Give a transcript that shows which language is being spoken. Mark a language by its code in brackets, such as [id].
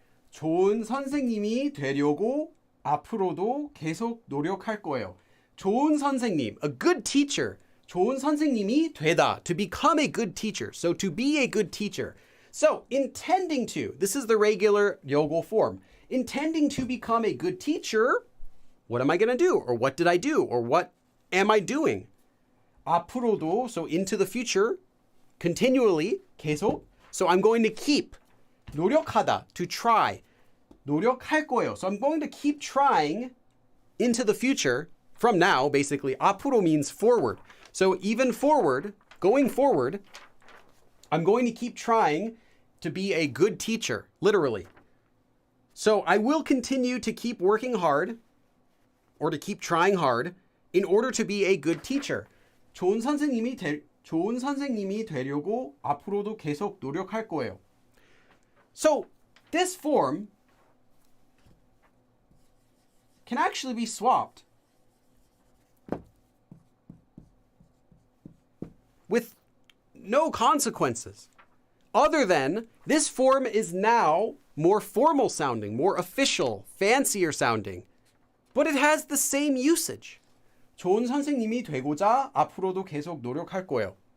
[ko] 좋은 선생님이 되려고 앞으로도 계속 노력할 거예요. 좋은 선생님, [en] a good teacher. [ko] 좋은 선생님이 되다, [en] to become a good teacher. So to be a good teacher. So intending to, this is the regular 려고 form. Intending to become a good teacher, what am I going to do? Or what did I do? Or what am I doing? [ko] 앞으로도, [en] so into the future, continually, [ko] 계속. [en] So I'm going to keep. [ko] 노력하다, [en] to try. [ko] 노력할 거예요. [en] So I'm going to keep trying into the future from now, basically. 앞으로 means forward. So even forward, going forward, I'm going to keep trying to be a good teacher, literally. So I will continue to keep working hard or to keep trying hard in order to be a good teacher. [ko] 좋은 선생님이 되려고 앞으로도 계속 노력할 거예요. [en] So this form can actually be swapped with no consequences, other than this form is now more formal sounding, more official, fancier sounding, but it has the same usage. [ko] 좋은 선생님이 되고자 앞으로도 계속 노력할 거예요.